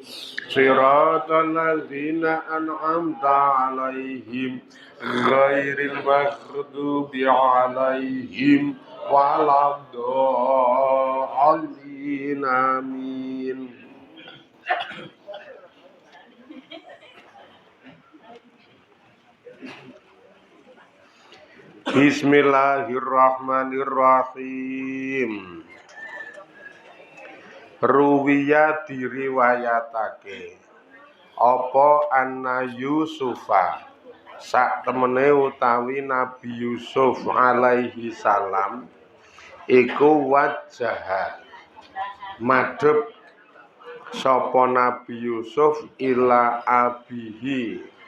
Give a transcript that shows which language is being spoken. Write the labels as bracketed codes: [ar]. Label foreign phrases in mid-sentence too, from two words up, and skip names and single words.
[ar] صراط الذين أنعمت عليهم غير المغضوب عليهم ولا الضالين. Amin. Bismillahirrahmanirrahim. [jv] Ruwiya diriwayatake apa [ar] أن يوسف [jv] sak temene utawi Nabi Yusuf [ar] عليه السلام [jv] iku wajah madhep sapa Nabi Yusuf [ar] إلى أبيه